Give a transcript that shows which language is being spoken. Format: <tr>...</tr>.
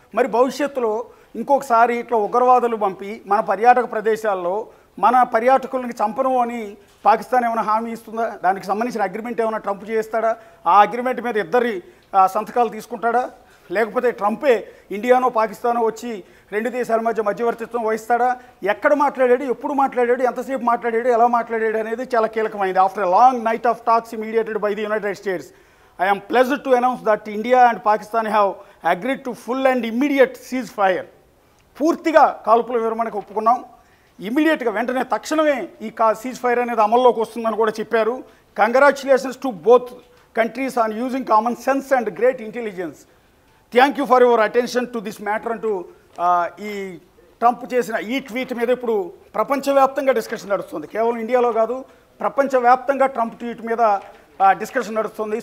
<te>మరి భవిష్యత్తులో ఇంకొకసారి ఇట్లా ఉగ్రవాదులు పంపి మన పర్యాటక ప్రదేశాల్లో మన పర్యాటకులను చంపను అని పాకిస్తాన్ ఏమైనా హామీ ఇస్తుందా? దానికి సంబంధించిన అగ్రిమెంట్ ఏమైనా ట్రంప్ చేస్తాడా? ఆ అగ్రిమెంట్ మీద 2 సంతకాలు తీసుకుంటాడా? లేకపోతే ట్రంపే ఇండియానో పాకిస్తానో వచ్చి 2 దేశాల మధ్యవర్తిత్వం వహిస్తాడా? ఎక్కడ మాట్లాడాడు, ఎప్పుడు మాట్లాడాడు, ఎంతసేపు మాట్లాడాడు, ఎలా మాట్లాడాడు అనేది చాలా కీలకమైంది.</te> <en>After a long night of talks mediated by the United States, I am pleased to announce that India and Pakistan have agreed to full and immediate ceasefire.</en> <te>పూర్తిగా కాల్పుల విరమణకు ఒప్పుకున్నాం. ఇమ్మీడియట్గా వెంటనే తక్షణమే ఈ సీజ్ ఫైర్ అనేది అమల్లోకి వస్తుందని కూడా చెప్పారు.</te> <en>Congratulations to both countries on using common sense and great intelligence. Thank you for your attention to this matter</en> <te>అంటూ ఈ ట్రంప్ చేసిన ఈ ట్వీట్ మీద ఇప్పుడు ప్రపంచవ్యాప్తంగా డిస్కషన్ నడుస్తుంది. కేవలం ఇండియాలో కాదు, ప్రపంచవ్యాప్తంగా ట్రంప్ ట్వీట్ మీద డిస్కషన్ నడుస్తుంది.</te>